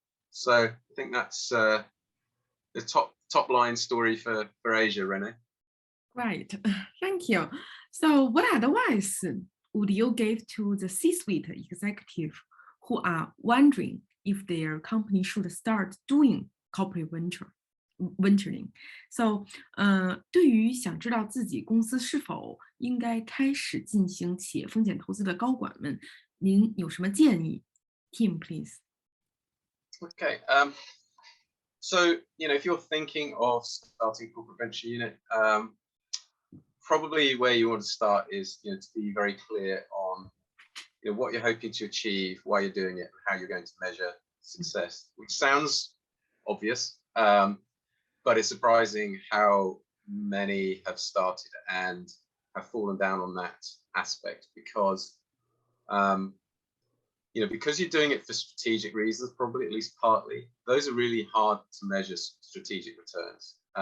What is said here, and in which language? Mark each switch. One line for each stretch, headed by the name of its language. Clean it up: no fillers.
English: So I think that's the top line story for Asia, Renee. Right, thank you. So what advice would you give to the C-suite executive who are wondering if their company should start doing corporate venturing?
Chinese: So 对于想知道自己公司是否应该开始进行企业风险投资的高管们，您有什么建议 ？
English: Tim, please. Okay. So, you know, if you're thinking of starting a corporate venture unit, probably where you want to start is, you know, to be very clear on, you know, what you're hoping to achieve, why you're doing it, and how you're going to measure success. Which sounds obvious, but it's surprising how many have started and have fallen down on that aspect because, you know, because you're doing it for strategic reasons, probably at least partly, those are really hard to measure strategic returns.